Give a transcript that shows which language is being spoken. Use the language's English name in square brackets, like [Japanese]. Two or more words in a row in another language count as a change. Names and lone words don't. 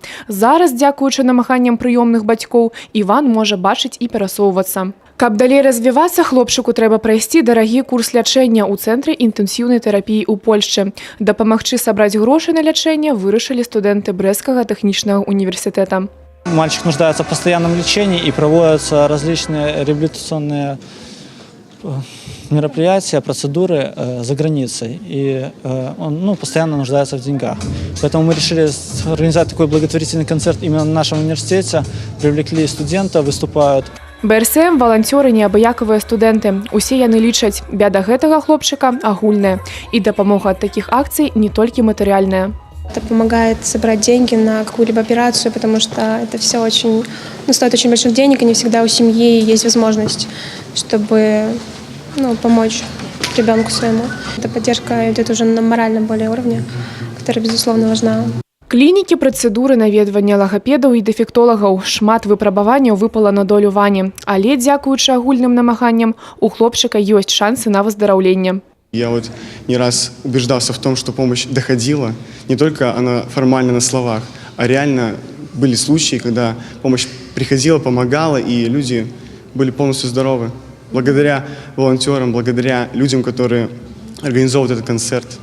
[Belarusian] Зараз, дзякуючы намаганням прыёмных бацькоў, Іван можа бачыць і перасоўвацца. Каб далей развівацца, хлопчыку трэба прайсці дарагі курс лячэння ў цэнтры інтэнсіўнай тэрапіі ў Польшчы. Дапамагчы сабраць грошы на лячэнне вырашылі студэнты Брэсцкага тэхнічнага універсітэта. [Russian] Мальчик нуждается в постоянном лечении и проводятся различные реабилитационные мероприятия, процедуры за границей. И он постоянно нуждается в деньгах. Поэтому мы решили организовать такой благотворительный концерт именно в нашем университете. Привлекли студентов, выступают. [Belarusian] БРСМ – валанцёры неабыякавыя студэнты. Усе яны лічаць, бяда гэтага хлопчыка агульная. І дапамога ад такіх акцый не толькі матэрыяльная. [Russian] Это помогает собрать деньги на какую-либо операцию, потому что это все очень, стоит очень больших денег, и не всегда у семьи есть возможность, чтобы помочь ребенку своему. Эта поддержка идет уже на моральном более уровне, которая, безусловно, важна. [Belarusian] Клінікі, працэдуры, наведвання лагапедаў і дэфектолагаў. Шмат выпрабаванняў выпала на долю Вані. Але, дзякуючы агульным намаганням, у хлопчыка ёсць шансы на выздараўленне. [Russian] Я не раз убеждался в том, что помощь доходила, не только она формально на словах, а реально были случаи, когда помощь приходила, помогала, и люди были полностью здоровы. Благодаря волонтерам, благодаря людям, которые организовывают этот концерт.